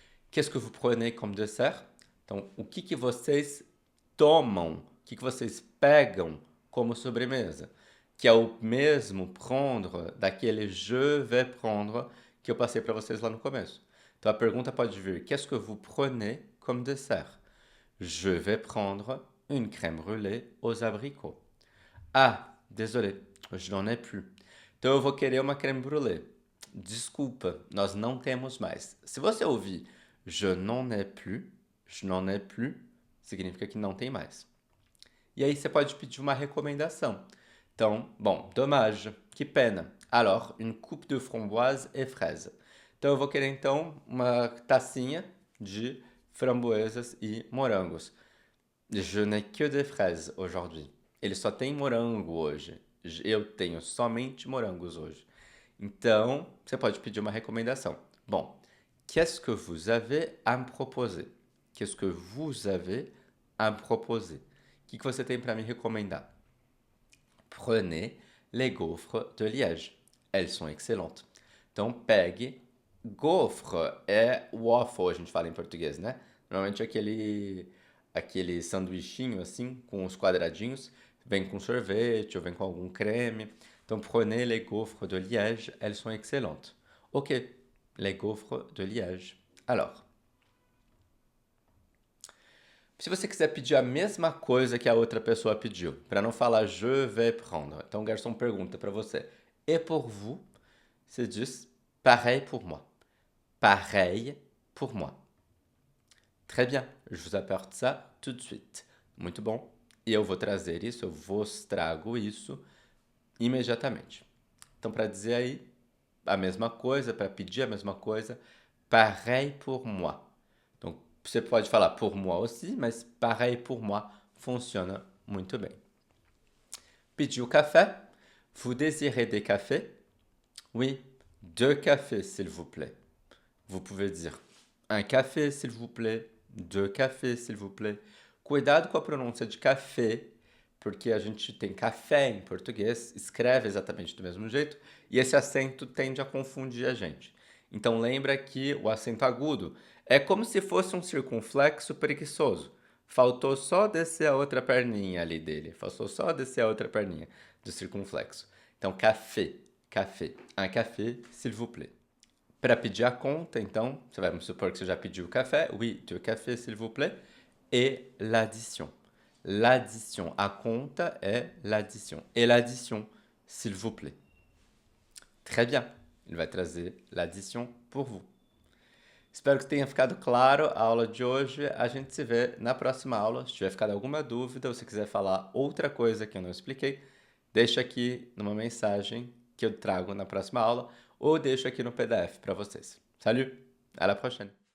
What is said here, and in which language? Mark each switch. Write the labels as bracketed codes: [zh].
[fr] Qu'est-ce que vous prenez comme dessert? [pt] Então, o que vocês tomam? O que vocês pegam como sobremesa? Que é o mesmo prendre daquele [fr] je vais prendre [pt] que eu passei para vocês lá no começo. Então, a pergunta pode vir, [fr] qu'est-ce que vous prenez comme dessert? Je vais prendre une crème brûlée aux abricots. Ah, désolé, je n'en ai plus. [pt] Então eu vou querer uma crème brûlée. Desculpa, nós não temos mais. Se você ouvir [fr] je n'en ai plus, [pt] significa que não tem mais. E aí você pode pedir uma recomendação. Então, [fr] bon, dommage, [pt] que pena. [fr] Alors, une coupe de framboise et fraise. [pt] Então eu vou querer então uma tacinha de framboesas e morangos. [fr] Je n'ai que des fraises aujourd'hui. [pt] Ele só tem morango hoje. Eu tenho somente morangos hoje. Então, você pode pedir uma recomendação. [fr] Bon, qu'est-ce que vous avez à me proposer? Qu'est-ce que vous avez à me proposer? [pt] O que você tem para me recomendar? [fr] Prenez les gaufres de Liège. Elles sont excellentes. [pt] Então, pegue. Gaufre é waffle, a gente fala em português, né? Normalmente é aquele sanduichinho assim, com os quadradinhos. Vem com sorvete ou vem com algum creme. [fr] Então, prenez les gaufres de Liège. Elles sont excellentes. Ok, les gaufres de Liège. [pt] Alors, se você quiser pedir a mesma coisa que a outra pessoa pediu, para não falar [fr] je vais prendre, [pt] então o garçom pergunta para você, [fr] et pour vous? [pt] Você diz [fr] pareil pour moi. Pareil pour moi. Très bien, je vous apporte ça tout de suite. [pt] Muito bom. E eu vou trazer isso, eu vos trago isso imediatamente. Então, para dizer aí a mesma coisa, para pedir a mesma coisa, [fr] pareil pour moi. [pt] Donc, você pode falar [fr] pour moi aussi, [pt] mas [fr] pareil pour moi [pt] funciona muito bem. Pediu café? [fr] Vous désirez des cafés? Oui, 2 cafés, s'il vous plaît. Vous pouvez dire un café, s'il vous plaît, 2 cafés, s'il vous plaît. [pt] Cuidado com a pronúncia de café, porque a gente tem café em português, escreve exatamente do mesmo jeito, e esse acento tende a confundir a gente. Então lembra que o acento agudo é como se fosse um circunflexo preguiçoso. Faltou só descer a outra perninha ali dele. Faltou só descer a outra perninha do circunflexo. [fr] Então, café, café. Un café, s'il vous plaît. [pt] Para pedir a conta, então, você vai me supor que você já pediu o café. [fr] Oui, 2 cafés, s'il vous plaît. Et l'addition. L'addition. [pt] A conta é [fr] l'addition. Et l'addition, s'il vous plaît. Très bien. [pt] Ele vai trazer [fr] l'addition pour vous. [pt] Espero que tenha ficado claro a aula de hoje. A gente se vê na próxima aula. Se tiver ficado alguma dúvida ou se quiser falar outra coisa que eu não expliquei, deixa aqui numa mensagem que eu trago na próxima aula ou deixo aqui no PDF para vocês. [fr] Salut, à la prochaine!